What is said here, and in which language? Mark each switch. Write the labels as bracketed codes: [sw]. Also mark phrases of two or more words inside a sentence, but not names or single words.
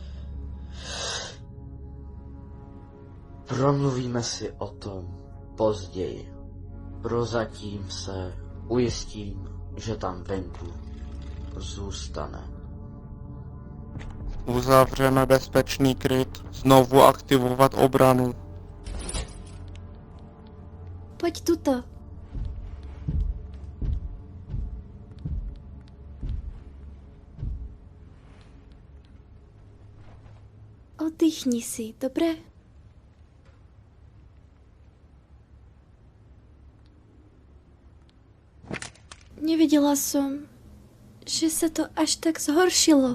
[cs] Promluvíme si o tom později. Prozatím se ujistím, že tam venku zůstane. Uzavřeme bezpečný kryt, znovu aktivovat obranu. [sk] Poď tuto. Oddychni si, dobre? Nevedela som, že sa to až tak zhoršilo.